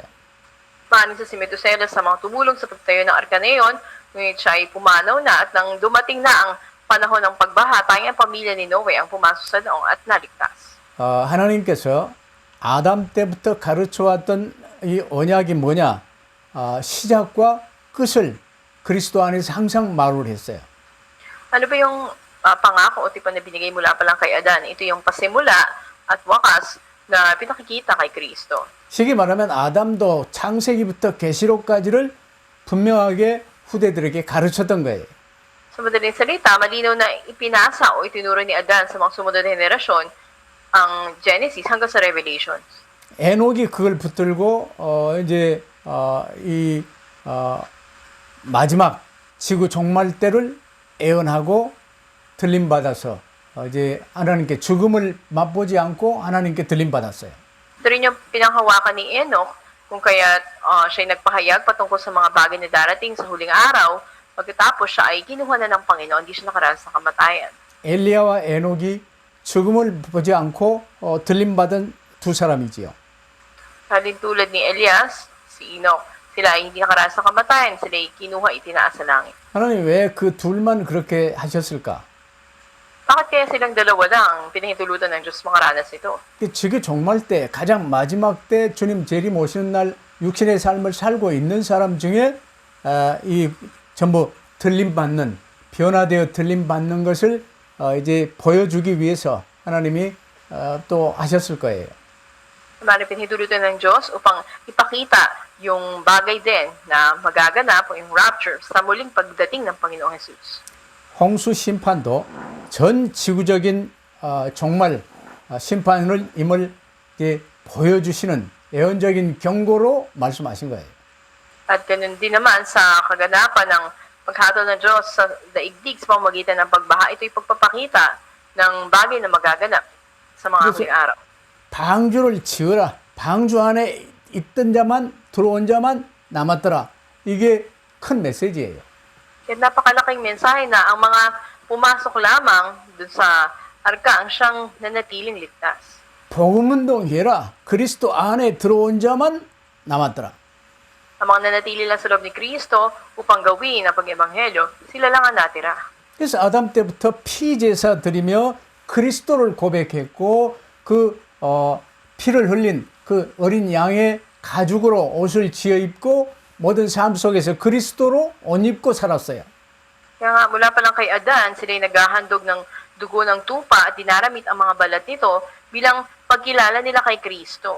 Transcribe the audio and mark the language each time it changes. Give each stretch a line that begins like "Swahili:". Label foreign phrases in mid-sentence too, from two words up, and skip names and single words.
Filipino: Paano sa si Methuselah sa mga tumulong sa pagtayo ng arka na yun, ngunit siya ay pumanaw na at nang dumating na ang panahon ng pagbaha, tayong ang pamilya ni Noe ang pumasok sa noong at naligtas.
Korean: 하나님께서 아담 때부터 가르쳐왔던 이 언약이 뭐냐? 시작과 끝을 그리스도 안에서 항상 말을 했어요.
Filipino: Ano ba yung pangako o tipan na binigay mula pa lang kay Adan? Ito yung pasimula at wakas na pinakikita kay Kristo.
Korean: 쉽게 말하면 아담도 창세기부터 계시록까지를 분명하게 후대들에게 가르쳤던 거예요.
Filipino: Sa madaling salita, malinaw na ipinasa o itinuro ni Adan sa mga sumunod na henerasyon ang Genesis hanggang sa Revelations.
Korean: 에녹이 그걸 붙들고 이제 이 마지막 지구 종말 때를 예언하고 들림 받아서 이제 하나님께 죽음을 맛보지 않고 하나님께 들림 받았어요.
Filipino: Ito rin yung pinanghawakan ni Enoch kung kaya siya nagpahayag patungkol sa mga bagay na darating sa huling araw. Pagkatapos siya ay kinuha na ng Panginoon, hindi siya nakaranas sa kamatayan.
Korean: 엘리야와 에녹이 죽음을 보지 않고 들림 받은 두 사람이지요.
Filipino: Halin tulad ni Elias, si Enoch, sila ay hindi nakaranas sa kamatayan, sila ay kinuha itinaas sa langit.
Korean: 하나님 왜 그 둘만 그렇게 하셨을까?
Filipino: Bakit kaya silang dalawa lang pinahintulutan ng Diyos makaranas ito?
Korean: 지구 종말 때 가장 마지막 때 주님 재림 오시는 날 육신의 삶을 살고 있는 사람 중에 이 전부 들림 받는 변화되어 들림 받는 것을 이제 보여주기 위해서 하나님이 또 하셨을 거예요.
Filipino: Marami pinahintulutan ng Diyos upang ipakita yung bagay din na magaganap o yung rapture sa muling pagdating ng Panginoong Jesus.
Korean: 홍수 심판도 전 지구적인 종말 심판을 임을 이제 보여주시는 예언적인 경고로 말씀하신 거예요.
Filipino: At ganun din naman sa kaganapan ng paghatol ng Diyos sa daigdig sa pamamagitan ng pagbaha, ito'y pagpapakita ng bagay na magaganap sa mga huling araw.
Korean: 방주를 지으라. 방주 안에 있던 자만 들어온 자만 남았더라. 이게 큰 메시지예요.
Filipino: Kaya napakalaking mensahe na ang mga pumasok lamang dun sa arka ang siyang nanatiling ligtas.
Korean: 복음운동 해라. 그리스도 안에 들어온 자만 남았더라.
Filipino: Ang mga nanatili lang sa loob ni Kristo upang gawin ang pag-ebanghelyo, sila lang ang natira.
Korean: 그래서 아담 때부터 피제사 드리며 그리스도를 고백했고 그 피를 흘린 그 어린 양의 가죽으로 옷을 지어 입고 모든 삶 속에서 그리스도로 옷 입고 살았어요.
Filipino: Kaya nga mula pa lang kay Adan, sila'y naghahandog ng dugo ng tupa at dinaramit ang mga balat nito bilang pagkilala nila kay Kristo.